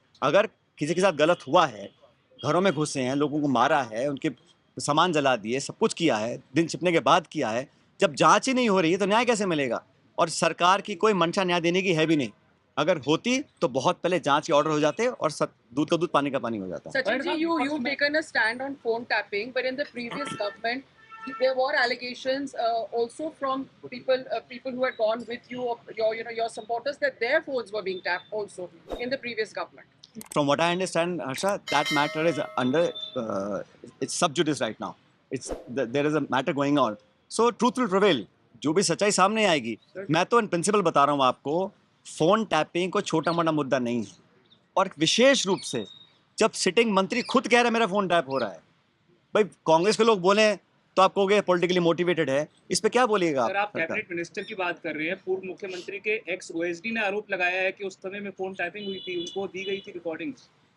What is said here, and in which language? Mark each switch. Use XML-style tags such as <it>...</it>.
<hi>अगर किसी के साथ गलत हुआ है, घरों में घुसे हैं, लोगों को मारा है, उनके सामान जला दिए, सब कुछ किया है, दिन छिपने के बाद किया है, जब जांच ही नहीं हो रही है तो न्याय कैसे मिलेगा? और सरकार की कोई मंशा न्याय देने की है भी नहीं। अगर होती तो बहुत पहले जांच के ऑर्डर हो जाते और दूध का दूध पानी का पानी हो जाता।</hi> <en>Sachin ji, you've taken a stand on phone tapping, but in the previous government, there were allegations also from people who had gone with you, or your supporters, that their phones were being tapped also in the previous government. From what I understand, Harsha, that matter is under it's sub judice right now. There is a matter going on. So truth will prevail.</en> <hi>जो भी सच्चाई सामने आएगी। मैं तो in principle बता रहा हूँ आपको, फोन टैपिंग कोई छोटा मोटा मुद्दा नहीं है। और विशेष रूप से जब सिटिंग मंत्री खुद कह रहे हैं मेरा फोन टैप हो रहा है, भाई कांग्रेस के लोग बोले तो आप कहोगे पॉलिटिकली मोटिवेटेड है, इस पे क्या बोलिएगा सर, आप कैबिनेट मिनिस्टर की बात कर रहे हैं। पूर्व मुख्यमंत्री के एक्स ओएसडी ने आरोप लगाया है कि उस समय में फोन टैपिंग हुई थी, उनको दी गई थी रिकॉर्डिंग्स।</hi>